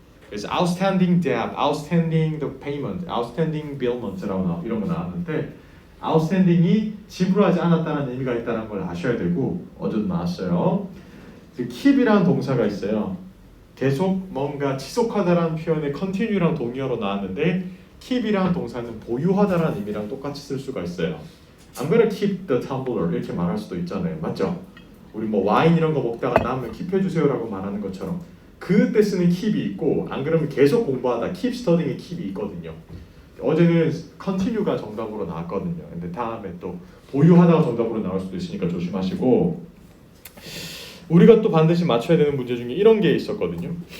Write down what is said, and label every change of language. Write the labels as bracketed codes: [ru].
[ko] 그래서 [en] outstanding debt, outstanding the payment, outstanding billment [ko] 라고 이런 거 나왔는데 outstanding이 지불하지 않았다는 의미가 있다는 걸 아셔야 되고, 어제도 나왔어요. keep이라는 동사가 있어요. 계속 뭔가 지속하다라는 표현에 continue랑 동의어로 나왔는데 keep이라는 동사는 보유하다라는 의미랑 똑같이 쓸 수가 있어요. [en] I'm gonna keep the tumbler [ko] 이렇게 말할 수도 있잖아요. 맞죠? 우리 뭐 와인 이런 거 먹다가 남으면 킵해주세요라고 말하는 것처럼 그때 쓰는 keep이 있고, 안 그러면 계속 공부하다 [en] keep studying [ko] 의 keep이 있거든요. 어제는 continue가 정답으로 나왔거든요. 근데 다음에 또 보유하다가 정답으로 나올 수도 있으니까 조심하시고, 우리가 또 반드시 맞춰야 되는 문제 중에 이런 게 있었거든요.